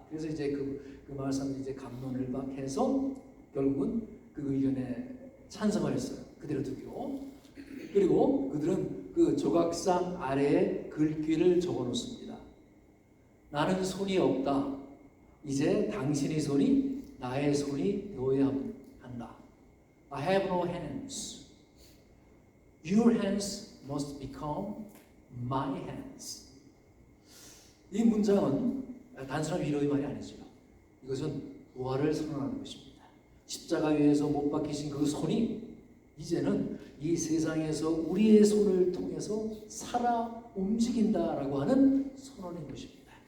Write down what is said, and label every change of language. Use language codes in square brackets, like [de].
[ko] 그래서 이제 그 마을 사람들이 이제 감론을 막 해서 결국은 그 의견에 찬성을 했어요. 그대로 두기로. 그리고 그들은 그 조각상 아래에 글귀를 적어 놓습니다. 나는 손이 없다. 이제 당신의 손이 나의 손이 되어야 한다. [en] I have no hands. Your hands must become my hands. [ko] 이 문장은 단순한 위로의 말이 아니죠. 이것은 부활을 선언하는 것입니다. 십자가 위에서 못 박히신 그 손이 이제는 이 세상에서 우리의 손을 통해서 살아 움직인다라고 하는 선언인 것입니다.